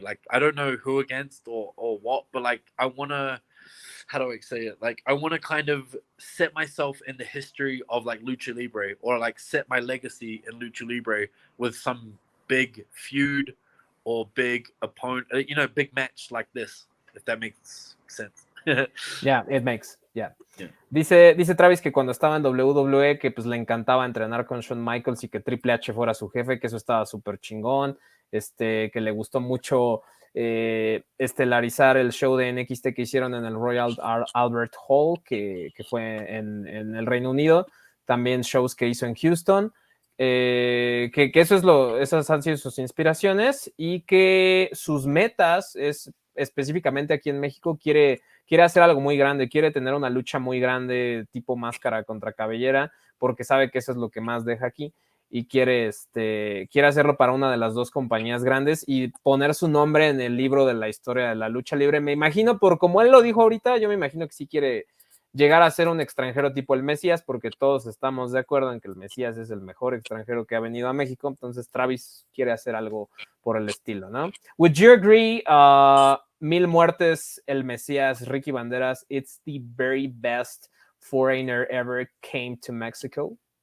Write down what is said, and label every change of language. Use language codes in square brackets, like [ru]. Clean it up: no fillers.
[en] Like I don't know who against or what, but like I want to, how do I say it? Like I want to kind of set myself in the history of like Lucha Libre, or like set my legacy in Lucha Libre with some big feud or big opponent, big match like this, if that makes sense. Yeah, it makes. Yeah. Yeah. [es] Dice Travis que cuando estaba en WWE que pues le encantaba entrenar con Shawn Michaels y que Triple H fuera su jefe, que eso estaba súper chingón, que le gustó mucho estelarizar el show de NXT que hicieron en el Royal Albert Hall, que fue en el Reino Unido, también shows que hizo en Houston, que esas han sido sus inspiraciones, y que sus metas es específicamente aquí en México quiere hacer algo muy grande, quiere tener una lucha muy grande tipo máscara contra cabellera, porque sabe que eso es lo que más deja aquí, y quiere hacerlo para una de las dos compañías grandes y poner su nombre en el libro de la historia de la lucha libre. Me imagino, por como él lo dijo ahorita, yo me imagino que sí quiere llegar a ser un extranjero tipo el Mesías, porque todos estamos de acuerdo en que el Mesías es el mejor extranjero que ha venido a México. Entonces Travis quiere hacer algo por el estilo, ¿no? [en] Would you agree, Mil Muertes, el Mesías, Ricky Banderas, it's the very best foreigner ever came to Mexico?